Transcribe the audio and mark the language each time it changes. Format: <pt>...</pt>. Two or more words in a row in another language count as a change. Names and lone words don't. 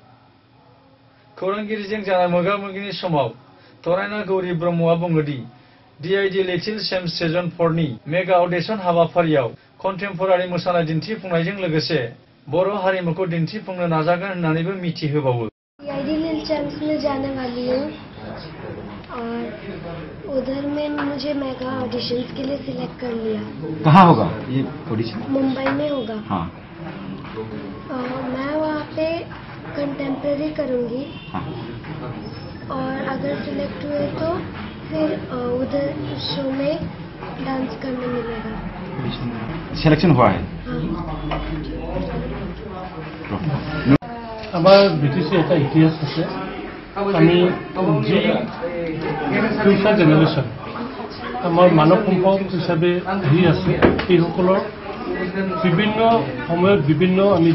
<brx>खौरांगिरिजों जानाय मोगा-मोगिनि समाव थरायना गौरी ब्रह्मआ बुङोदि DID लिटिल चेम्स सिजन 4 नि</brx> <en>mega audition</en> <brx>हाबाफारियाव कन्टेम्परारि मोसानाय दिन्थिफुंनायजों लोगोसे बर' हारिमुखौ दिन्थिफुंनो नाजागोन होननानैबो मिथिहोबावो।</brx> <hi>DID लिटिल चैम्प्स में जाने वाली हूँ और उधर में मुझे</hi> <en>mega auditions</en> <hi>के लिए सिलेक्ट कर लिया। कहाँ होगा ये ऑडिशन? मुंबई में होगा। हाँ। मैं वहाँ पे कंटेम्प्रेरी करूँगी। हाँ। और अगर सिलेक्ट हुए तो फिर उधर शो में डांस करने मिलेगा। सिलेक्शन हुआ है?</hi> <as>আমার ব্রিটিশে এটা ইতিহাস আছে আমি যি</as> <en>future generation</en> <as>আমাৰ মানৱ সম্পদ হিচাপে আহি আছে সেইসকলৰ বিভিন্ন সময়ত বিভিন্ন আমি</as>